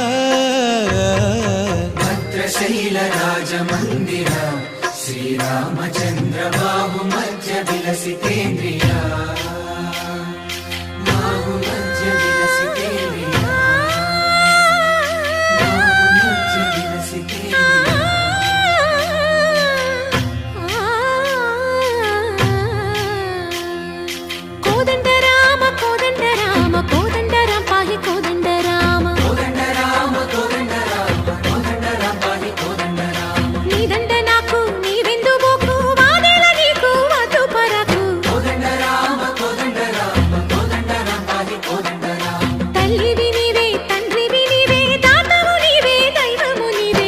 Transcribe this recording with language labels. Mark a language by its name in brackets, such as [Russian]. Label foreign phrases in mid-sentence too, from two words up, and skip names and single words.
[Sanskrit] ಭದ್ರಶೈಲ ರಾಜ ಮಂದಿರ ಶ್ರೀರಾಮಚಂದ್ರ ಬಾಹು ಮಧ್ಯ ವಿಲಸಿತೇಂದ್ರಿಯ ಬಾಹು ಮಧ್ಯ ವಿಲಸಿತೇಂದ್ರಿಯ ಬಾಹು ಮಧ್ಯ ವಿಲಸಿತೇಂದ್ರಿಯ कोदंड राम पाहि कोदंड राम కోదండ రామ కోదండ రామ కోదండ రామ పాహి కోదండ రామ [Telugu] నీ దండ నాకు నీ వెందు బోకు వాదేల నీకు వద్దు పరకు [Sanskrit] కోదండ రామ కోదండ రామ కోదండ రామ పాహి కోదండ రామ [Telugu] తల్లివి నీవే తండ్రివి నీవే దాతవు నీవే దైవము నీవే